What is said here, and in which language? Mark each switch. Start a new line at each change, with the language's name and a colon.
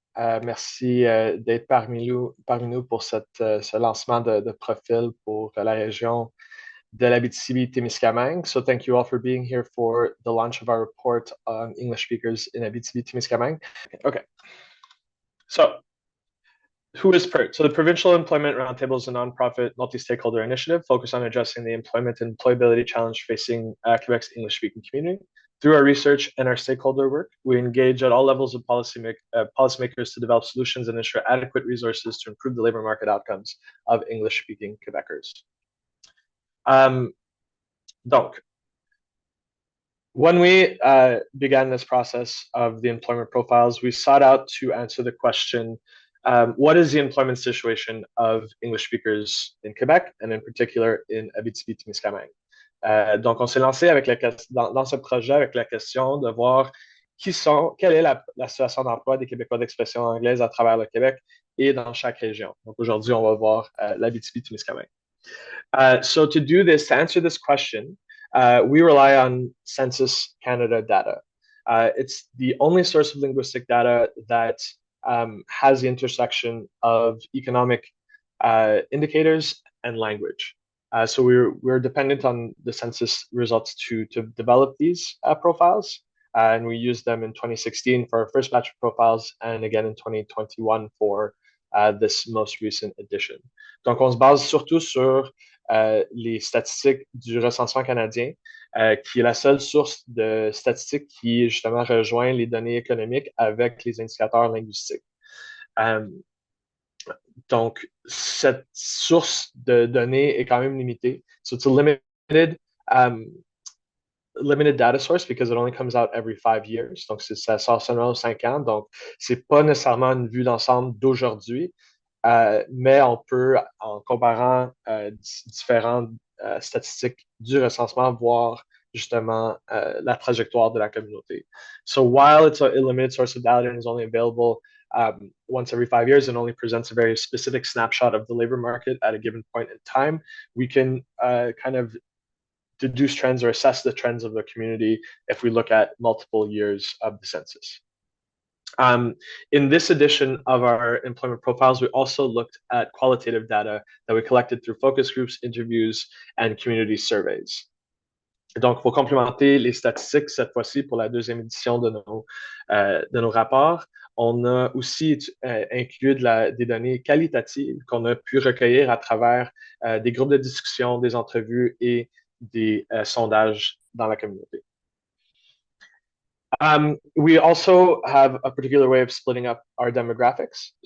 French: Merci d'être parmi nous pour ce lancement de profil pour la région de l'Abitibi-Témiscamingue.
English: So thank you all for being here for the launch of our report on English speakers in Abitibi-Témiscamingue. Okay. So who is PERT? So the Provincial Employment Roundtable is a nonprofit multi-stakeholder initiative focused on addressing the employment and employability challenge facing Quebec's English-speaking community. Through our research and our stakeholder work, we engage at all levels of policymakers to develop solutions and ensure adequate resources to improve the labor market outcomes of English-speaking Quebecers. Donc, when we began this process of the employment profiles, we sought out to answer the question, what is the employment situation of English speakers in Quebec, and in particular in Abitibi-Témiscamingue?
French: Donc, on s'est lancé avec dans ce projet avec la question de voir quelle est la situation d'emploi des Québécois d'expression anglaise à travers le Québec et dans chaque région. Donc, aujourd'hui, on va voir l'Abitibi-Témiscamingue.
English: So to do this, to answer this question, we rely on Census Canada data. It's the only source of linguistic data that has the intersection of economic indicators and language. So we're dependent on the census results to develop these profiles. And we used them in 2016 for our first batch of profiles and again in 2021 for this most recent edition.
French: Donc, on se base surtout sur les statistiques du recensement canadien, qui est la seule source de statistiques qui justement rejoint les données économiques avec les indicateurs linguistiques. Donc, cette source de données est quand même limitée.
English: So it's a limited data source because it only comes out every 5 years.
French: Donc, ça sort seulement aux 5 ans. Donc, c'est pas nécessairement une vue d'ensemble d'aujourd'hui, mais on peut, en comparant différentes statistiques du recensement, voir justement la trajectoire de la communauté.
English: So while it's a limited source of data and is only available once every 5 years and only presents a very specific snapshot of the labor market at a given point in time, we can kind of deduce trends or assess the trends of the community if we look at multiple years of the census. In this edition of our employment profiles, we also looked at qualitative data that we collected through focus groups, interviews, and community surveys.
French: Donc, pour complémenter les statistiques, cette fois-ci, pour la deuxième édition de nos rapports, on a aussi inclus des données qualitatives qu'on a pu recueillir à travers des groupes de discussion, des entrevues et des sondages dans la communauté.
English: We also have a particular way of splitting up our demographics.